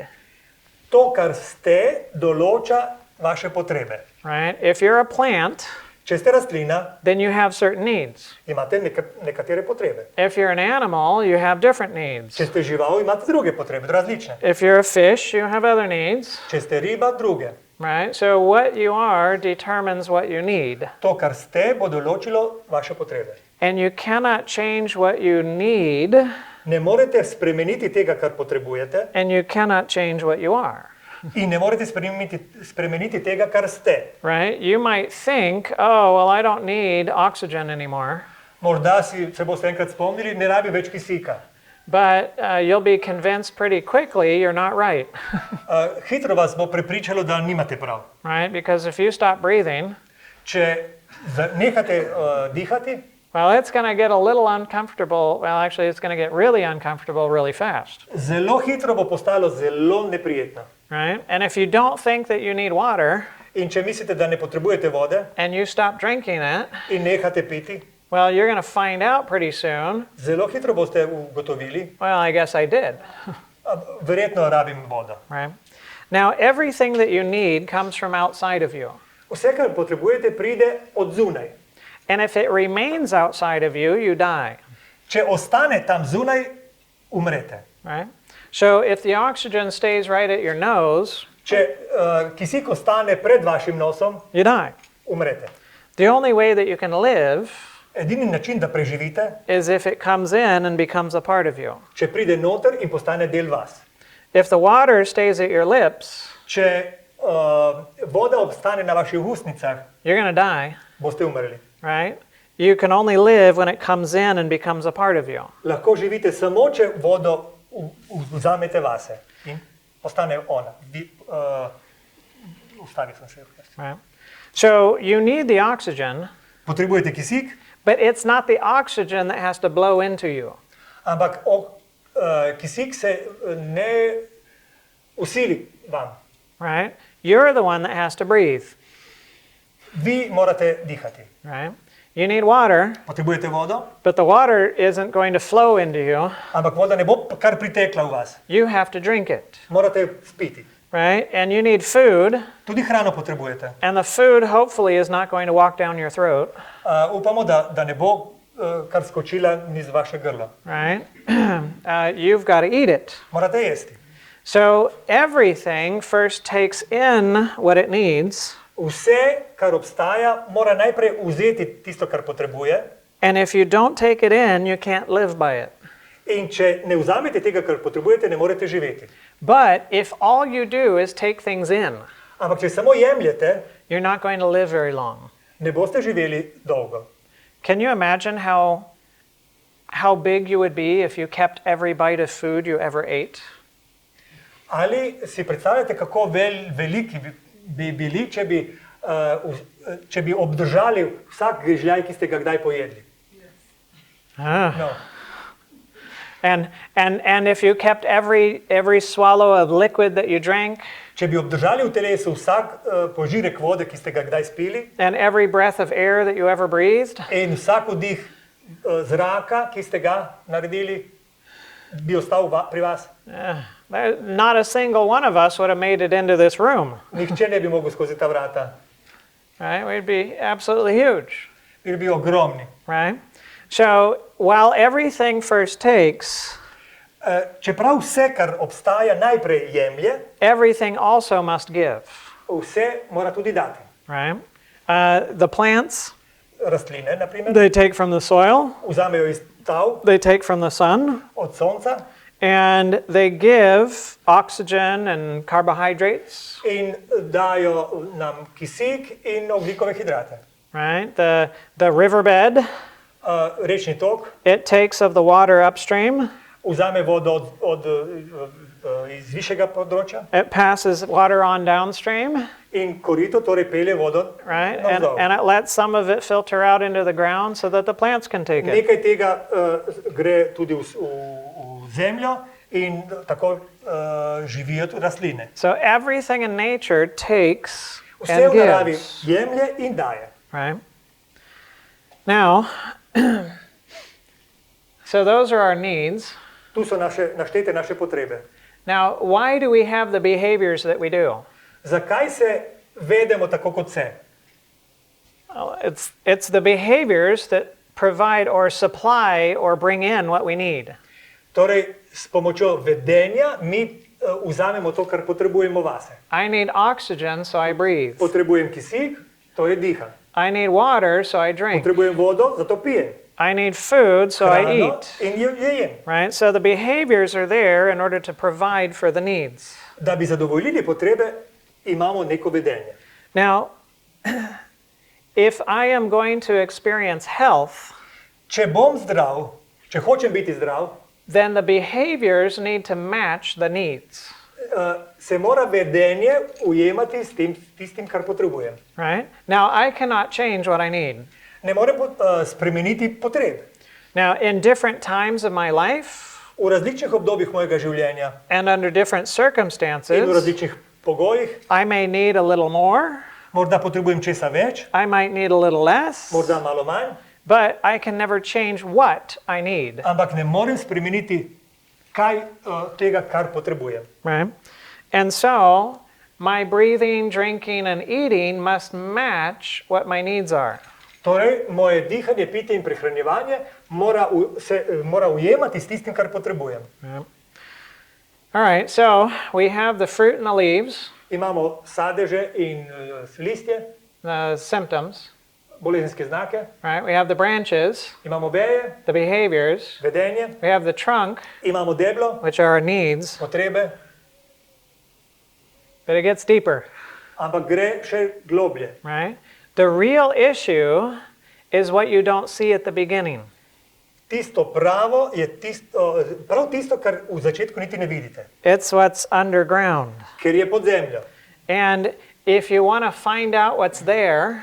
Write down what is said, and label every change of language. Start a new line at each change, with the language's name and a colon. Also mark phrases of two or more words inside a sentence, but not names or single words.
Slovenian: To, kar ste, določa vaše potrebe.
English: right? If you're a plant,
Slovenian: Če ste rastlina,
English: then you have certain needs.
Slovenian: imate nekatere potrebe.
English: If you're an animal, you have different needs.
Slovenian: Če ste žival, imate druge potrebe, različne.
English: If you're a fish, you have other needs,
Slovenian: Če ste riba, druge.
English: right? So what you are determines what you need.
Slovenian: To, kar ste, bo določilo vaše potrebe.
English: And you cannot change what you need,
Slovenian: Ne morete spremeniti tega, kar potrebujete,
English: and you cannot change what you are,
Slovenian: in ne morete spremeniti tega, kar ste.
English: right? You might think, oh, well, I don't need oxygen anymore.
Slovenian: Morda se boste enkrat spomnili, ne rabi več kisika.
English: But you'll be convinced pretty quickly you're not right,
Slovenian: Hitro vas bo prepričalo, da nimate prav.
English: right? Because if you stop breathing,
Slovenian: Če nehate dihati,
English: well, it's going to get a little uncomfortable. Well, actually, it's going to get really uncomfortable really fast,
Slovenian: zelo hitro bo postalo zelo neprijetno.
English: right? And if you don't think that you need water
Slovenian: In če mislite, da ne potrebujete vode
English: and you stop drinking it,
Slovenian: in nehate piti,
English: well, you're going to find out pretty soon,
Slovenian: zelo hitro boste ugotovili,
English: well, I guess I did,
Slovenian: verjetno rabim vodo.
English: right? Now, everything that you need comes from outside of you.
Slovenian: Vse, kar potrebujete, pride od zunaj.
English: And if it remains outside of you, you die,
Slovenian: Če ostane tam zunaj, umrete.
English: right? So if the oxygen stays right at your nose,
Slovenian: Če kisik ostane pred vašim nosom,
English: you die.
Slovenian: umrete.
English: The only way that you can live
Slovenian: Edini način, da preživite,
English: is if it comes in and becomes a part of you.
Slovenian: če pride noter in postane del vas.
English: If the water stays at your lips,
Slovenian: Če voda obstane na vaših usnicah,
English: you're going to die,
Slovenian: boste umrli.
English: right? You can only live when it comes in and becomes a part of you.
Slovenian: Lahko živite samo, če vodo vzamete vase in ostane ona. Ustavil sem se.
English: Right? So you need the oxygen,
Slovenian: Potrebujete kisik,
English: but it's not the oxygen that has to blow into you.
Slovenian: ampak kisik se ne usili vam.
English: Right? You're the one that has to breathe.
Slovenian: Vi morate dihati.
English: Right? You need water,
Slovenian: Potrebujete vodo,
English: but the water isn't going to flow into you.
Slovenian: ampak voda ne bo kar pritekla v vas.
English: You have to drink it.
Slovenian: Morate spiti.
English: Right? And you need food,
Slovenian: Tudi hrano potrebujete.
English: and the food hopefully is not going to walk down your throat.
Slovenian: Upamo, da ne bo kar skočila niz vaše grlo.
English: Right? You've got to eat it.
Slovenian: Morate jesti.
English: So everything first takes in what it needs,
Slovenian: Vse, kar obstaja, mora najprej vzeti tisto, kar potrebuje.
English: and if you don't take it in, you can't live by it.
Slovenian: In če ne vzamete tega, kar potrebujete, ne morete živeti.
English: But if all you do is take things in,
Slovenian: Ampak če samo jemljete,
English: you're not going to live very long.
Slovenian: ne boste živeli dolgo.
English: Can you imagine how big you would be if you kept every bite of food you ever ate?
Slovenian: Ali si predstavljate, kako veliki bi bili, če bi obdržali vsak grižljaj, ki ste ga kdaj pojedli?
English: No. And if you kept every swallow of liquid that you drank,
Slovenian: Če bi obdržali v telesu vsak požirek vode, ki ste ga kdaj spili,
English: and every breath of air that you ever breathed,
Slovenian: in vsak vdih zraka, ki ste ga naredili, bi ostal pri vas,
English: not a single one of us would have made it into this room.
Slovenian: nihče ne bi mogel skozi ta vrata.
English: Right? We'd be absolutely huge.
Slovenian: Bi bil ogromni.
English: Right? So while everything first takes,
Slovenian: Čeprav vse, kar obstaja, najprej jemlje,
English: everything also must give.
Slovenian: vse mora tudi dati.
English: Right? The plants,
Slovenian: Rastline, na primer,
English: they take from the soil,
Slovenian: vzamejo iz tav,
English: they take from the sun,
Slovenian: od sonca
English: and they give oxygen and carbohydrates.
Slovenian: in dajo nam kisik in ogljikove hidrate.
English: Right? The riverbed,
Slovenian: Rečni tok
English: it takes of the water upstream,
Slovenian: vzame vodo iz višjega področja
English: it passes water on downstream,
Slovenian: in korito torej pelje vodo
English: right?
Slovenian: navzdol.
English: And it lets some of it filter out into the ground so that the plants can take it.
Slovenian: Nekaj tega gre tudi v zemljo in tako živijo tudi rastline.
English: So everything in nature takes
Slovenian: Vse
English: and
Slovenian: v naravi
English: gives.
Slovenian: jemlje in daje.
English: Right? Now, so those are our needs.
Slovenian: Tu so naštete naše potrebe.
English: Now, why do we have the behaviors that we do?
Slovenian: Zakaj se vedemo tako, kot se?
English: It's the behaviors that provide or supply or bring in what we need.
Slovenian: Torej, s pomočjo vedenja mi vzamemo to, kar potrebujemo vase.
English: I need oxygen, so I breathe.
Slovenian: Potrebujem kisik, torej diham.
English: I need water, so I drink.
Slovenian: Potrebujem vodo, zato pijem.
English: I need food, so I
Slovenian: Hrano
English: eat.
Slovenian: in jem.
English: Right? So the behaviors are there in order to provide for the needs.
Slovenian: Da bi zadovoljili potrebe, imamo neko vedenje.
English: Now, if I am going to experience health,
Slovenian: Če bom zdrav, če hočem biti zdrav,
English: then the behaviors need to match the needs.
Slovenian: Se mora vedenje ujemati s tistim, kar potrebujem.
English: Right? Now, I cannot change what I need.
Slovenian: Ne morem spremeniti potreb.
English: Now, in different times of my life
Slovenian: V različnih obdobjih mojega življenja
English: and under different
Slovenian: in v
English: circumstances,
Slovenian: različnih pogojih,
English: I may need a little more,
Slovenian: morda potrebujem česa več,
English: I might need a little less,
Slovenian: morda malo manj,
English: but I can never change what I need.
Slovenian: ampak ne morem spremeniti kaj tega, kar potrebujem.
English: Right? And so, my breathing, drinking, and eating must match what my needs are.
Slovenian: Torej, moje dihanje, pitje in prehranjevanje mora ujemati s tistim, kar potrebujem.
English: All right, so we have the fruit and the leaves,
Slovenian: Imamo sadeže in listje,
English: the symptoms,
Slovenian: bolezenske znake,
English: right? We have the branches,
Slovenian: imamo veje,
English: the behaviors,
Slovenian: vedenje,
English: we have the trunk,
Slovenian: imamo deblo,
English: which are our needs,
Slovenian: potrebe,
English: but it gets deeper,
Slovenian: ampak gre še globlje.
English: right? The real issue is what you don't see at the beginning.
Slovenian: Tisto pravo je prav tisto, kar v začetku niti ne vidite,
English: It's what's underground.
Slovenian: ker je pod zemljo.
English: And if you want to find out what's there,